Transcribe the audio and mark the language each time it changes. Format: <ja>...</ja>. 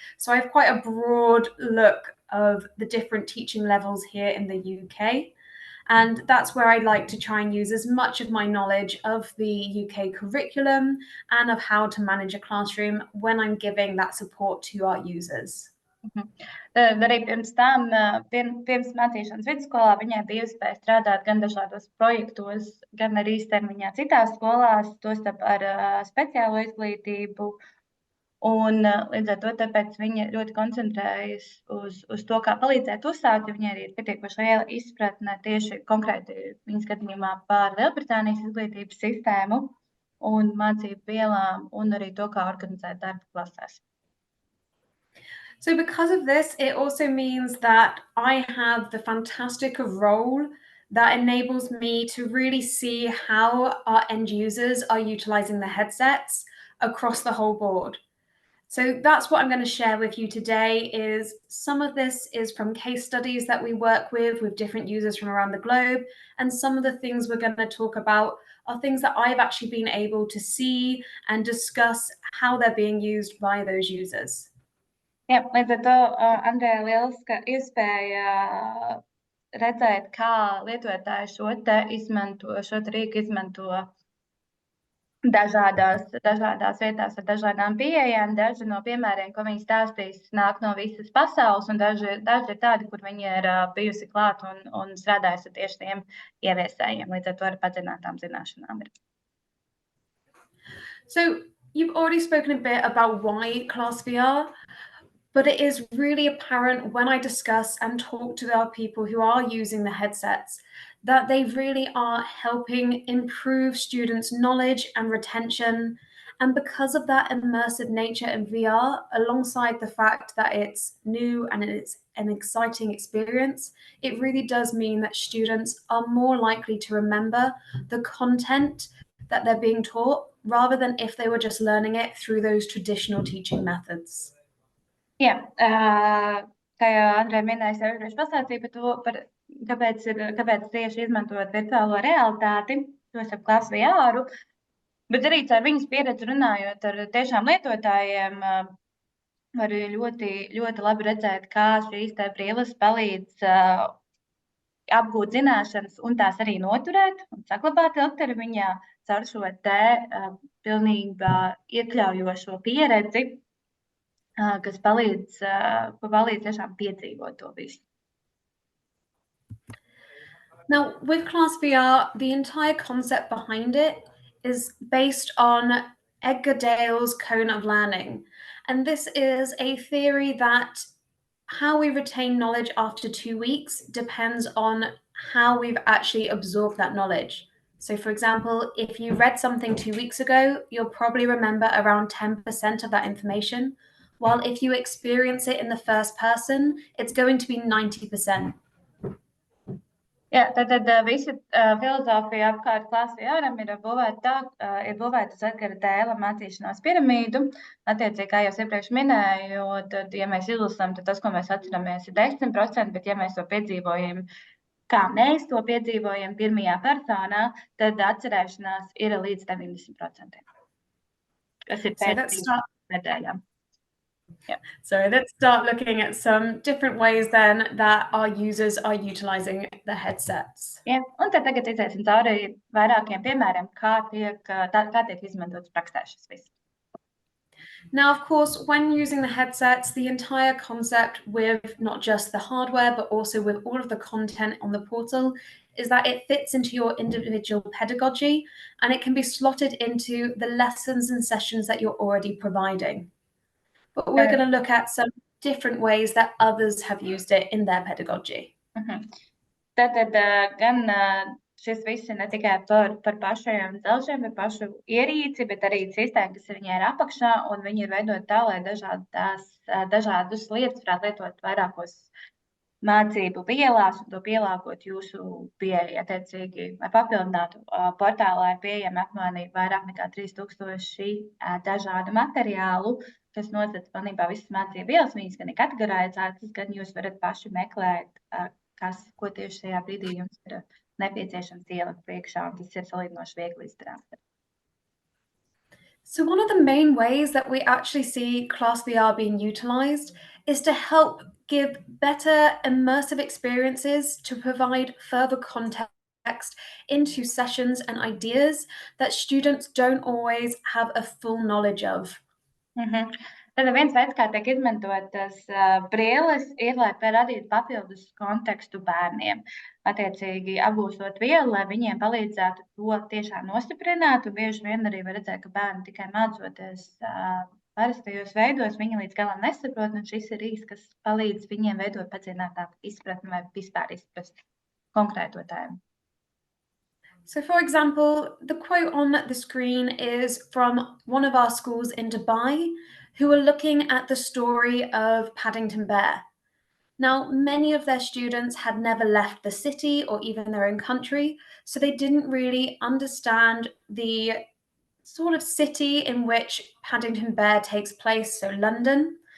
<en>So I have quite a broad look of the different teaching levels here in the UK. And that's where I'd like to try and use as much of my knowledge of the UK curriculum and of how to manage a classroom when I'm giving that support to our users.</en> <lv>Arī pirms tam, pirms mācīšanas vidusskolā, viņai bija iespēja strādāt gan dažādos projektos, gan arī īstermiņā citās skolās, tostarp ar speciālo izglītību. Un līdz ar to tāpēc viņa ļoti koncentrējas uz to, kā palīdzēt uzsākt, jo viņai arī ir pietiekoši liela izpratne tieši konkrēti viņa skatījumā par Lielbritānijas izglītības sistēmu un mācību vielām un arī to, kā organizēt darbu klasēs.</lv> <en>So because of this, it also means that I have the fantastic role that enables me to really see how our end users are utilizing the headsets across the whole board. So that's what I'm going to share with you today. Is some of this is from case studies that we work with different users from around the globe. And some of the things we're going to talk about are things that I've actually been able to see and discuss how they're being used by those users.</en> <lv>Jā, līdz ar to, Andrea, lieliska iespēja redzēt, kā lietotāji šo rīku izmanto dažādās vietās ar dažādām pieejām. Daži no piemēriem, ko viņi stāstīs, nāk no visas pasaules, un daži ir tādi, kur viņi ir bijusi klāt un strādājusi tieši tiem ieviesējiem, līdz ar to ar padziļinātām zināšanām.</lv> <en>So you've already spoken a bit about why ClassVR, but it is really apparent when I discuss and talk to our people who are using the headsets that they really are helping improve students' knowledge and retention And because of that immersive nature in VR, alongside the fact that it's new and it's an exciting experience, it really does mean that students are more likely to remember the content that they're being taught, rather than if they were just learning it through those traditional teaching methods.</en> <lv>Jā, kā jau Andrea minēja, es iepriekš pastāstīju par to, kāpēc tieši izmantot virtuālo realitāti, to ar ClassVR, bet arī ar viņas pieredzi runājot ar tiešām lietotājiem, var ļoti, ļoti labi redzēt, kā šīs brilles palīdz apgūt zināšanas un tās arī noturēt un saglabāt ilgtermiņā caur šo pilnībā iekļaujošo pieredzi, kas palīdz tiešām piedzīvot to visu.</lv> <en>Now, with ClassVR, the entire concept behind it is based on Edgar Dale's cone of learning. And this is a theory that how we retain knowledge after 2 weeks depends on how we've actually absorbed that knowledge. So for example, if you read something 2 weeks ago, you'll probably remember around 10% of that information, while if you experience it in the first person, it's going to be 90%.</en> <lv>Jā, tad visa filozofija apkārt ClassVR ir būvēta uz Edgara Dēla mācīšanās piramīdu. Attiecīgi, kā jau iepriekš minēju, tad, ja mēs izlasām, tad tas, ko mēs atceramies, ir 10%, bet ja mēs to piedzīvojam, kā mēs to piedzīvojam pirmajā personā, tad atcerēšanās ir līdz 90%. Kas ir pēc 3 nedēļām. Yeah.</lv> <en>So let's start looking at some different ways then that our users are utilizing the headsets. Yeah.</en> <lv>Un tad tagad iziesim cauri vairākiem piemēriem, kā tiek izmantots praksē šis viss.</lv> <en>Now, of course, when using the headsets, the entire concept with not just the hardware, but also with all of the content on the portal is that it fits into your individual pedagogy and it can be slotted into the lessons and sessions that you're already providing. But we're going to look at some different ways that others have used it in their pedagogy.</en> <lv>Tātad gan šis viss ir ne tikai par pašajiem dzelžiem, par pašu ierīci, bet arī sistēmu, kas viņai ir apakšā, un viņi ir veidot tā, lai dažādas lietas varētu lietot vairākos mācību vielās un to pielāgot jūsu pieeja. Attiecīgi, lai papildinātu portālā ir pieejami apmānīgi vairāk nekā 3000 dažādu materiālu, kas nosaka pilnībā visas mācību vielas, viņas gan ir kategorizētas, gan jūs varat paši meklēt, ko tieši šajā brīdī jums ir nepieciešams ielikt priekšā, un tas ir salīdzinoši viegli izdarāms.</lv> <en>So one of the main ways that we actually see ClassVR being utilized is to help give better immersive experiences to provide further context into sessions and ideas that students don't always have a full knowledge of.</en> <lv>Tad viens veids, kā tiek izmantotas brilles, ir, lai radītu papildus kontekstu bērniem. Attiecīgi, apgūstot vielu, lai viņiem palīdzētu to tiešām nostiprināt, un bieži vien arī var redzēt, ka bērni tikai mācoties parastajos veidos, viņi līdz galam nesaprot, un šis ir īsts, kas palīdz viņiem veidot padziļinātāku izpratni vai vispār izprast konkrēto tēmu.</lv> <en>So for example, the quote on the screen is from one of our schools in Dubai, who are looking at the story of Paddington Bear. Now, many of their students had never left the city or even their own country, so they didn't really understand the sort of city in which Paddington Bear takes place, so London.</en>